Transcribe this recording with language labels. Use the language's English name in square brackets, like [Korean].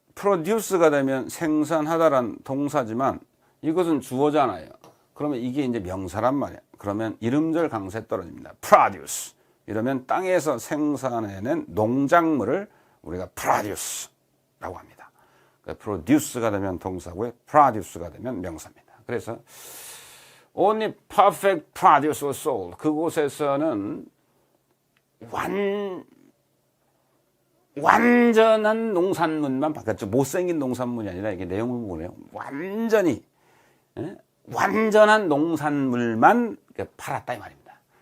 [Korean] produce가 되면 생산하다란 동사지만 이것은 주어잖아요. 그러면 이게 이제 명사란 말이야. 그러면 이름절 강세 떨어집니다. [English] produce. [Korean] 이러면 땅에서 생산해낸 농작물을 우리가 produce라고 합니다. 그러니까 produce가 되면 동사고요. produce가 되면 명사입니다. 그래서 [English] only perfect produce was sold. [Korean] 그곳에서는 완전한 농산물만 바뀌었죠. 못생긴 농산물이 아니라 이게 내용을 보네요. 완전히 완전한 농산물만 팔았다 이 말입니다.